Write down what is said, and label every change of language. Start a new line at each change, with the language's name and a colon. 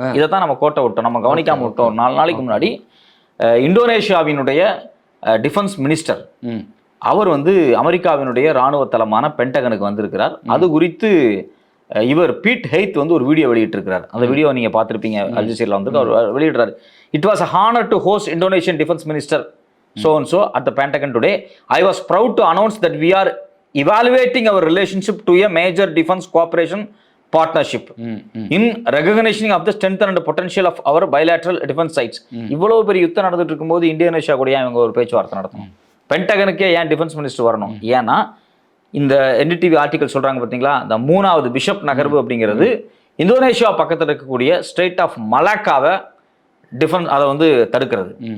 Tamil: இதைத்தான் நம்ம கோட்டை விட்டோம், நம்ம கவனிக்காம விட்டோம். 4 நாளைக்கு முன்னாடி இந்தோனேஷியாவினுடைய டிஃபென்ஸ் மினிஸ்டர் அவர் வந்து அமெரிக்காவினுடைய இராணுவ தளமான பென்டகனுக்கு வந்திருக்கிறார். அது குறித்து இவர் பீட் ஹெய்த் வந்து ஒரு வீடியோ வெளியிட்டிருக்கிறார். அந்த வீடியோ நீங்க பார்த்துருப்பீங்க, அல் ஜசீரால வந்து அவர் வெளியிடுறாரு.
English: It was a honour to host Indonesian defence minister so and so at the Pentagon today. I was proud to announce that we are evaluating our relationship to a major defense cooperation partnership in recognition of the strength and potential of our bilateral defense sites.
Tamil: இவ்வளவு பெரிய யுத்தம் நடந்துட்டு இருக்கும்போது Indonesia கூட இவங்க ஒரு பேச்சுவார்த்தை நடத்தணும்? பென்டகனுக்கே ஏன் டிஃபென்ஸ் மினிஸ்டர் வரணும்? ஏன்னா இந்த என்டிடிவி ஆர்டிகல் சொல்றாங்க பார்த்தீங்களா, இந்த 3வது பிஷப் நகர்வு அப்படிங்கிறது இந்தோனேஷியா பக்கத்தில் இருக்கக்கூடிய ஸ்ட்ரெய்ட் ஆஃப் மலாக்காவை டிஃபென்ஸ் அதை வந்து தடுக்கிறது.